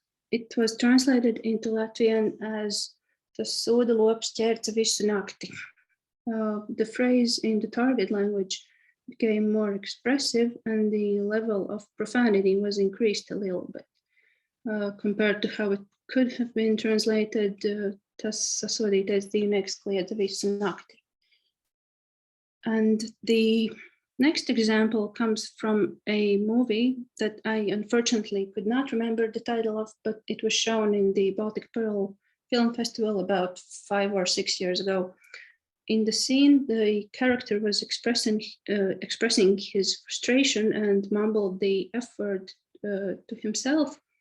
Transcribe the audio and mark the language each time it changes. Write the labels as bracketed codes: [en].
[en] It was translated into Latvian as [lv] Tas soda lops ķērca visu nakti. [en] The phrase in the target language became more expressive, and the level of profanity was increased a little bit compared to how it could have been translated. [lv] Tas sasodītais dzīvnieks kliedza visu nakti. [en] And the next example comes from a movie that I unfortunately could not remember the title of, but it was shown in the Baltic Pearl Film Festival about 5 or 6 years ago. In the scene, the character was expressing his frustration and mumbled the F word to himself.